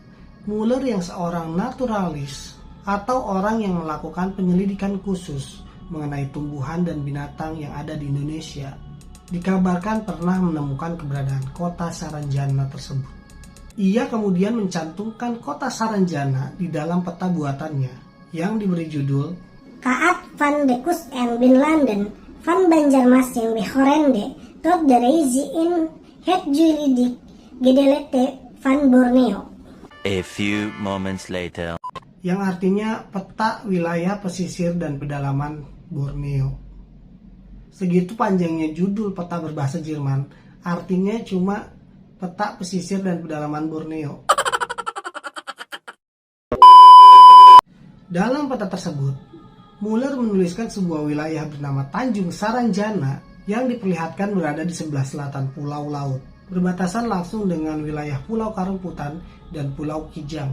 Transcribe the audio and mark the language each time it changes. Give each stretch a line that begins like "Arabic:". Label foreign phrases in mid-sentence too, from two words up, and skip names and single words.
Indonesian: Muller yang seorang naturalis atau orang yang melakukan penyelidikan khusus mengenai tumbuhan dan binatang yang ada di Indonesia, dikabarkan pernah menemukan keberadaan kota Saranjana tersebut. Ia kemudian mencantumkan kota Saranjana di dalam peta buatannya yang diberi judul Kaat van de Kust en bin Landen van Banjarmasin Behorende tot de Reizi in het Juridik Gedelete van Borneo.
English: A few moments later,
Indonesian: yang artinya peta wilayah pesisir dan pedalaman Borneo. Segitu panjangnya judul peta berbahasa Jerman, artinya cuma peta pesisir dan pedalaman Borneo. Dalam peta tersebut, Muller menuliskan sebuah wilayah bernama Tanjung Saranjana yang diperlihatkan berada di sebelah selatan pulau laut, berbatasan langsung dengan wilayah Pulau Karumputan dan Pulau Kijang.